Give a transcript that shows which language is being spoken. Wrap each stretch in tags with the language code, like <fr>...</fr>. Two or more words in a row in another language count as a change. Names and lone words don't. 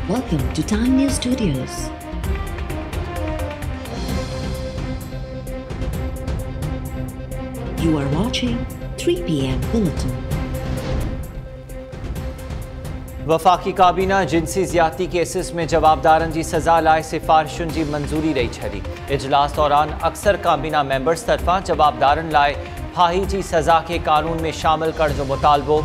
<en>Welcome to Time News Studios. You are watching 3 p.m. Bulletin.</en> <sd>वफाकी काबीना जिनसी ज़्यादती केसिस में जवाबदारन जी सज़ा लाइ सिफारिशुन जी मंजूरी रही छड़ी। इजलास दौरान अक्सर काबीना मेंबर्स तरफा जवाबदारन लाइ फाही जी सज़ा के कानून में शामिल करण जो मुतालबो।</sd>